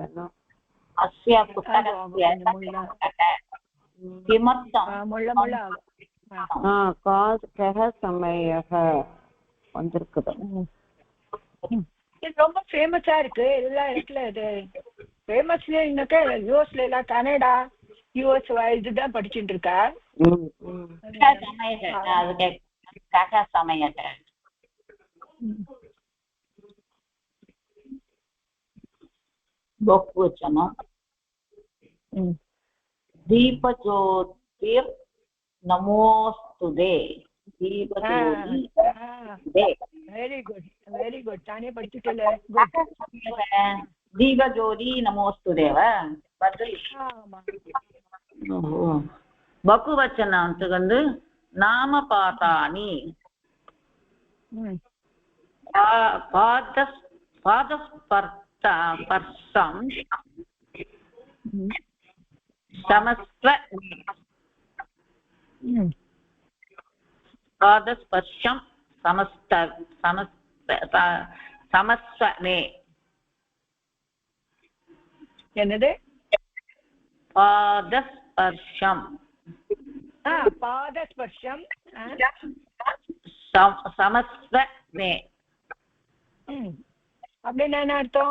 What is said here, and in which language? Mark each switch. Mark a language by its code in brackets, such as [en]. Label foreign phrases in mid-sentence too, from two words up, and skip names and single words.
[sa] अस्य पुस्तकस्य किमर्थम् [ta] சமயக வந்திருக்குது. இது ரொம்ப ஃபேமஸா இருக்கு எல்லா இடத்துல. இது ஃபேமஸ்லன்னாக்கா யூஎஸ்ல எல்லாம், கனடா யூஎஸ் இதுதான் படிச்சுட்டு இருக்கா. [sa] बहुवचनं दीपज्योतिर् नमोस्तुते. [en] very good. [ta] தானே படிச்சுட்டல. [sa] दीपज्योति नमोस्तुदेव. बहुवचन अंतु नामपातानि पादस्पर्शं समस्व पादस्पर्शं समस्वमे. [ta] என்னது? பாதஸ்பர்ஷம். பாதஸ்பர்ஷம் சமஸ்வமே. அப்படின்னா என்ன அர்த்தம்?